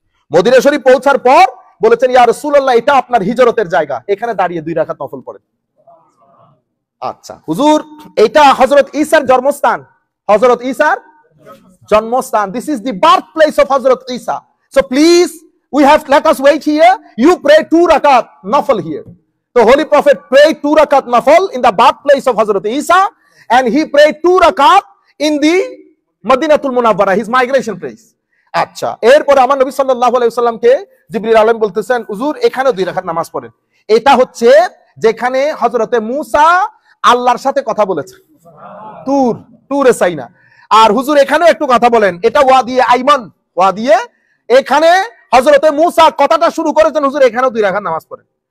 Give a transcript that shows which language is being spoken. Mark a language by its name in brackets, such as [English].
[Bangla] Medina শরীফ পৌঁছার পর বলেছেন, ইয়া রাসূলুল্লাহ, এটা আপনার হিজরতের জায়গা, এখানে দাঁড়িয়ে 2 রাকাত নফল পড়েন। আচ্ছা হুজুর, এটা হযরত ঈসার জন্মস্থান, [English] হযরত ঈসার জন্মস্থান, this is the birth place of Hazrat Isa, so please we have let us wait here, you pray 2 rakat nafal here। The Holy Prophet prayed 2 rakat nafal in the birthplace of Hazrat Isa, and he prayed 2 rakat in the Madinatul Munawwara, his migration place. [Bangla] আচ্ছা, এরপরে আমার নবী সাল্লাল্লাহু আলাইহি ওয়াসাল্লামকে জিবরিল আলাইহিস বলতেছেন, হুজুর এখানে 2 রাকাত নামাজ পড়েন। এটা হচ্ছে যেখানে হযরতে মূসা আল্লাহর সাথে কথা বলেছে, তুরে সাইনা। আর হুজুর এখানেও একটু কথা বলেন, এটা ওয়াদিয়ে আইমান, ওয়াদিয়ে, এখানে হযরতে মূসা কথাটা শুরু করেছেন, হুজুর এখানেও 2 রাকাত নামাজ পড়েন।